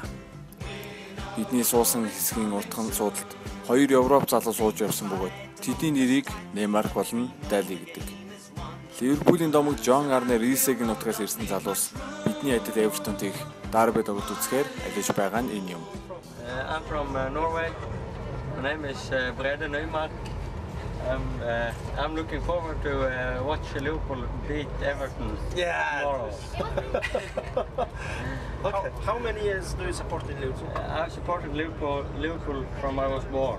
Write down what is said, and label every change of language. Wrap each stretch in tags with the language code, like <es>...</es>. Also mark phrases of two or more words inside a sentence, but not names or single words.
<mn>Бидний суусан хэсгийн уртхан суудалд 2 Европ залуу сууж явсан бөгөөд тэдний нэрийг Neymar болон Dali гэдэг. Ливерпулийн домог John Arne Riise-ийн нутгаас ирсэн залуус бидний адил Everton-т их Derby тоглолт үзэхээр алиж байгаа нь энэ юм.</mn> <en>I'm from Norway. My name is Brede Neymar. I'm looking forward to watch Liverpool beat Everton tomorrow. Okay. How many years do you support Liverpool? I've supported Liverpool from I was born.</en>